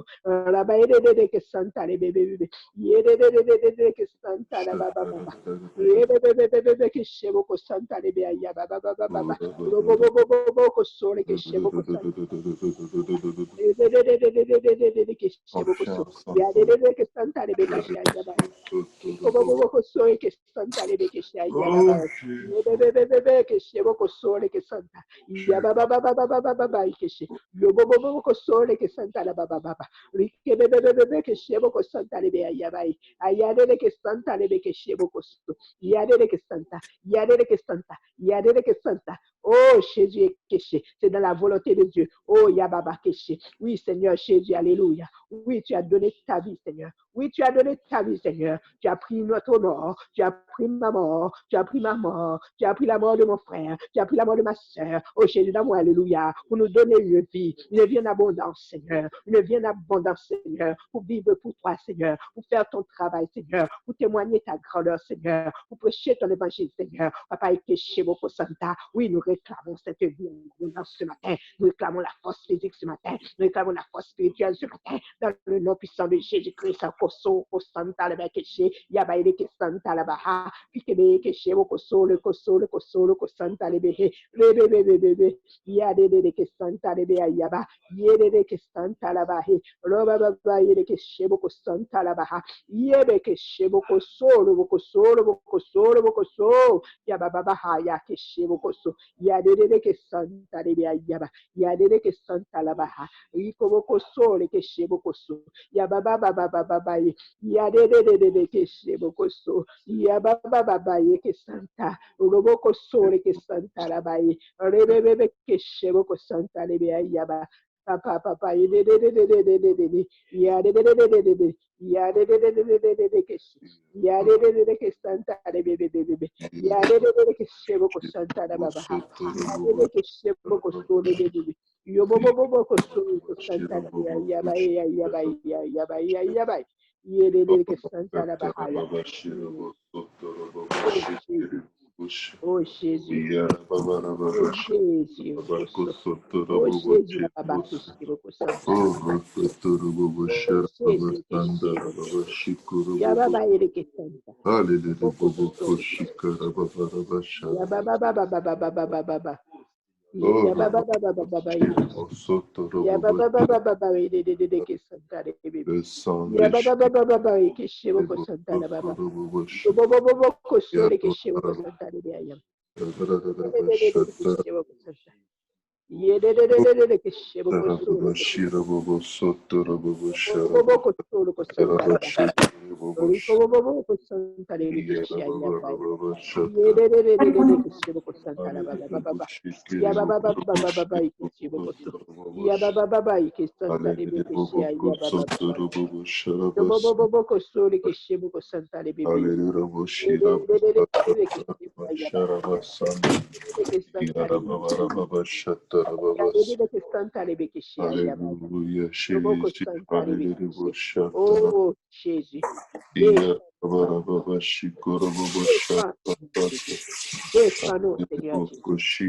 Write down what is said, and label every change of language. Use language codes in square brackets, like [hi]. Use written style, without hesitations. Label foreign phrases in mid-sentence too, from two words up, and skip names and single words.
[fr] Rabaide que santa le bebe yede que santa la baba baba bebe que chebo ko santa le be ya baba baba robo ko sole que chebo ko santa que chebo ko so ya que santa le be que ya baba bobo ko sole que santa le be que ya baba bebe que chebo ko sole que santa. Ya baba baba baba baba que che. Yo bobo ko sole que santa la baba baba. Rike bebe que chebo ko santa le be ya bai. Ayade que santa le be que chebo ko so. Yade que santa. Yade que santa. Yade que santa. Oh Jésus est caché. C'est dans la volonté de Dieu. Oh Yababa caché. Oui Seigneur Jésus, alléluia. Oui, tu as donné ta vie, Seigneur. Oui, tu as donné ta vie, Seigneur. Tu as pris notre mort. Tu as pris ma mort. Tu as pris ma mort. Tu as pris la mort de mon frère. Tu as pris la mort de ma soeur. Oh Jésus d'amour, alléluia. Pour nous donner une vie en abondance, Seigneur. Une vie en abondance, Seigneur. Pour vivre pour toi, Seigneur. Pour faire ton travail, Seigneur. Pour témoigner ta grandeur, Seigneur. Pour prêcher ton évangile, Seigneur. Papa, et que chez Boko Santa. Oui, nous réclamons cette vie en abondance ce matin. Nous réclamons la force physique ce matin. Nous réclamons la force spirituelle ce matin. Dans le nom puissant de Jésus-Christ, Koso, Kosanta, le Bekeche, Yabaïde, Kesanta, la Baha, Pikebe, Keche, Koso, le Kosanta, le Behe, le Bebe, Yade, de Kesanta, le Bea Yaba, Yede, de Kesanta, la Bahe, Roba, Yede, Keche, Kosanta, la Baha, Yebe, Keche, Koso, Yababa, Ya Keche, Koso, Yade, de Kesanta, le Bea Yaba, Yade, de Kesanta, la Baha, Rico, Koso, le Keche, Koso, ya baba baba baba ye ya de que se bocoso ya baba baba ye que santa robo coso que santa la baye rebe que se boco santa le be ya ba papa ye de ya de ya de que ya de que santa le bebe ya de que se boco santa la baba ya de que se boco so le bebe yo bobo coso santa ya ba ya ba ye que santa la bahaya. Oh Jésus. Oh Jésus. Oh Jésus, la baba que je veux santa la bahaya. Jésus que je ya baba ye que santa. Ya baba baba. Ya baba baba ya baba baba de que santa de bébé ya baba baba que chevo ko santa la baba bobo ko sole que chevo ko santa de ya chevo ko santa ye de que chevo ko sole bobo ko sole ko santa la baba bobo ko santa de que chevo ya baba ye de que chevo ko santa la baba ya baba que chevo ko sole ya baba que santa de que chevo ya baba bobo ko sole que chevo ko santa de bébé Oh Jésus. Défends-nous, Seigneur Jésus.